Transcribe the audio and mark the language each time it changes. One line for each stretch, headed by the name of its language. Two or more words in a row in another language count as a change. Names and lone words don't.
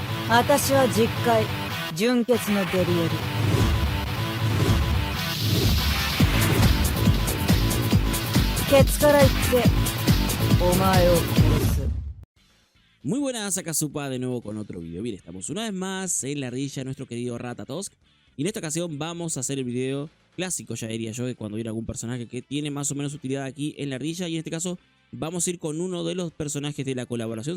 Japanese: 私は実戒純潔のデリエル。ケツから言ってお前を殺す。
Spanish: Muy buenas, acá Supa de nuevo con otro video. Bien, estamos una vez más en la ardilla de nuestro querido Ratatosk. Y en esta ocasión vamos a hacer el video clásico, ya diría yo, de cuando viene algún personaje que tiene más o menos utilidad aquí en la ardilla. Y en este caso vamos a ir con uno de los personajes de la colaboración.